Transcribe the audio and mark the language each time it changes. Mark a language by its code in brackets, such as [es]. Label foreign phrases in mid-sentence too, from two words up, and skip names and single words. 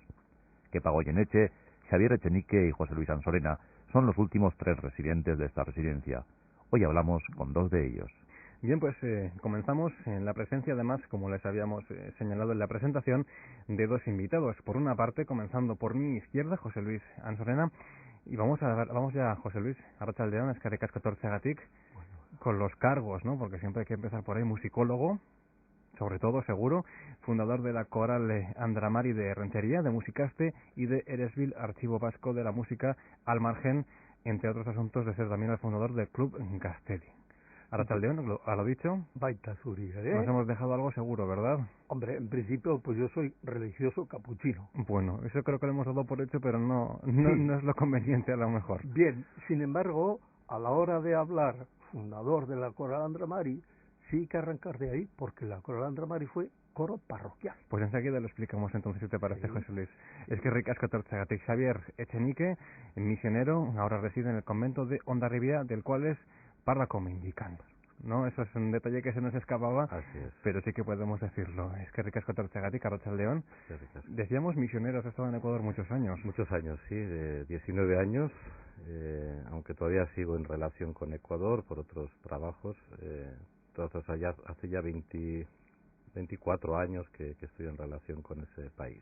[es] Kepa Goyeneche, Xavier Echenique y José Luis Ansorena son los últimos tres residentes de esta residencia. Hoy hablamos con dos de ellos. Bien, pues comenzamos en la presencia, además, como les habíamos señalado en la presentación, de dos invitados. Por una parte, comenzando por mi izquierda, José Luis Ansorena, y vamos ya, José Luis, [eu] arratsaldeon, eskerrik asko etortzeagatik, [es] con los cargos, ¿no? Porque siempre hay que empezar por ahí. Musicólogo, sobre todo, seguro, fundador de la Coral Andramari de Rentería, de Musicaste, y de Eresbil, Archivo Vasco de la Música al Margen, entre otros asuntos, de ser también el fundador del Club Gastedi. Arratsaldeon, a lo dicho, [eu] Baita zuri, [es] nos hemos dejado algo seguro, ¿verdad? Hombre, en principio, pues yo soy religioso capuchino. Bueno, eso creo que lo hemos dado por hecho, pero no es lo conveniente a lo mejor. Bien, sin embargo, a la hora de hablar fundador de la Coral Andramari, sí hay que arrancar de ahí, porque la Coral Andramari fue coro parroquial. Pues enseguida lo explicamos entonces, si te parece, sí. José Luis. Sí. [eu] Eskerrik asko etortzeagatik. [es] Xavier Echenique, misionero, ahora reside en el convento de Hondarribia, del cual es párroco mendicante, ¿no? Eso es un detalle que se nos escapaba. Así es. Pero sí que podemos decirlo. [eu] Eskerrik asko etortzeagatik, arratsaldeon. [es] Decíamos misioneros, has estado en Ecuador muchos años. Muchos años, sí, de 19 años, aunque todavía sigo en relación con Ecuador por otros trabajos. Entonces hace ya 24 años que estoy en relación con ese país.